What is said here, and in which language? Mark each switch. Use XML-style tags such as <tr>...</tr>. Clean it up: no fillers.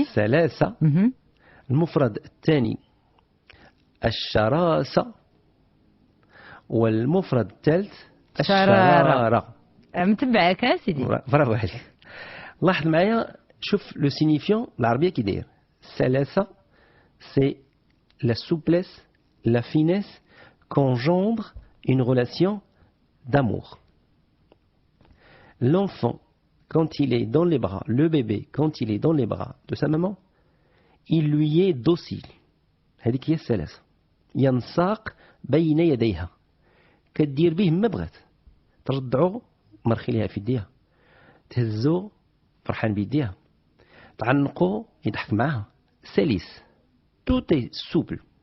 <ar>السلاسه. المفرد الثاني الشراسه، والمفرد الثالث الشرارة. متبعك سيدي، برافو عليك. لاحظ معايا، شوف لو سينيفيون العربيه كي داير.</ar> <fr>السلاسه سي لا souplesse, la finesse qu'engendre une relation d'amour. L'enfant, quand il est dans les bras, le bébé, quand il est dans les bras de sa maman, il lui est docile.</fr> <ar>هذيك هي السلاسه. ينساق بين يديها، كدير به ما بغات، ترضعو مرخي ليها في يديها، تهزو فرحان بيديها، تعنقو يضحك معاها، سلس،</ar> <fr>توت سوبل.</fr>